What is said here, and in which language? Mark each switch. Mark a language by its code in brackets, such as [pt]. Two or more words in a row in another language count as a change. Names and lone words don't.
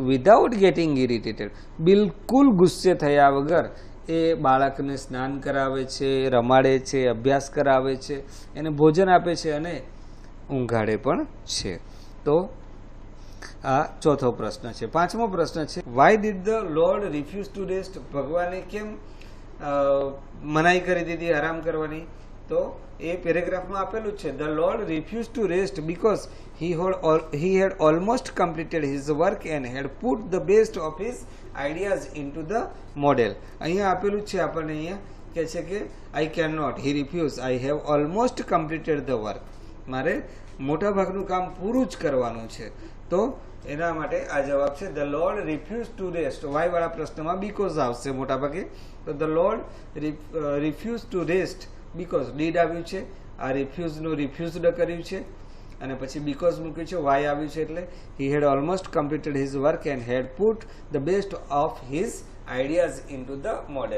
[en] without getting irritated, [gu] બિલકુલ ગુસ્સે થયા વગર એ બાળકને સ્નાન કરાવે છે, રમાડે છે, અભ્યાસ કરાવે છે, એને ભોજન આપે છે અને ઊંઘાડે પણ છે. તો આ ચોથો પ્રશ્ન છે. પાંચમો પ્રશ્ન છે, [en] why did the lord refuse to rest? [gu] ભગવાને કેમ મનાઈ કરી દીધી આરામ કરવાની? તો એ પેરેગ્રાફમાં આપેલું છે, [en] the lord refuse to rest because he had almost completed his work and had put the best of his ideas into the model. [gu] અહીંયા આપેલું છે આપણને, અહીંયા કહે છે કે [en] I cannot, he refused, I have almost completed the work. [gu] મારે મોટા ભાગનું કામ પૂરું જ કરવાનું છે. તો એના માટે આ જવાબ છે [en] the lord refuse to rest. [gu] વાય વાળા પ્રશ્નમાં બીકોઝ આવશે મોટા ભાગે. [en] તો the lord refuse to rest because did [gu] આવ્યું છે, આ રિફ્યુઝનું રિફ્યુઝડ કર્યું છે અને પછી [en] બીકોઝ [gu] મૂક્યું છે, [en] વાય [gu] આવ્યું છે એટલે [en] he had almost completed his work and had put the best of his ideas into the model.